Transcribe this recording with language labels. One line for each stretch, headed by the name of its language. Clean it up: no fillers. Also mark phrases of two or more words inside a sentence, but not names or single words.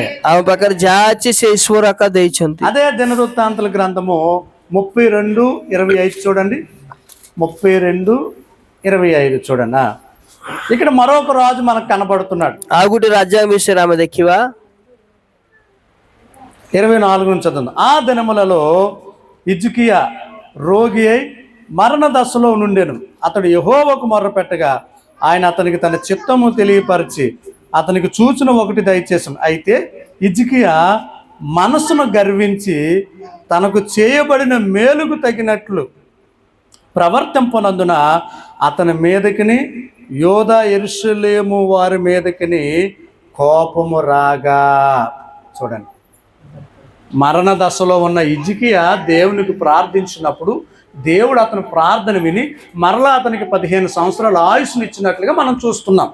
Odia: ଆମ ପାଖରେ ଯାହା ଅଛି ସେ ଈଶ୍ୱର ଆକା ଦେଇଛନ୍ତି।
Telugu: అదే దినవృత్తాంతాల గ్రంథము 32:25 చూడండి, 32:25 చూడండి। ఇక్కడ మరొక రాజు మనకు కనబడుతున్నాడు।
Odia: ଆଉ ଗୋଟେ ରାଜା ବିଷୟରେ ଆମେ ଦେଖିବା।
Telugu: 24 నుంచి చదువు। ఆ దినములలో హిజ్కియా రోగి అయి మరణ దశలో నుండెను, అతడు యెహోవాకు మొర్రపెట్టగా ఆయన అతనికి తన చిత్తము తెలియపరిచి అతనికి సూచన ఒకటి దయచేసాను। అయితే హిజ్కియా మనసును గర్వించి తనకు చేయబడిన మేలుకు తగినట్లు ప్రవర్తింపనందున అతని మీదకిని యోధా యెరూషలేము వారి మీదకిని కోపము రాగా, చూడండి, మరణ దశలో ఉన్న హిజ్కియా దేవునికి ప్రార్థించినప్పుడు దేవుడు అతని ప్రార్థన విని మరలా అతనికి 15 సంవత్సరాల ఆయుష్ని ఇచ్చినట్లుగా మనం చూస్తున్నాం।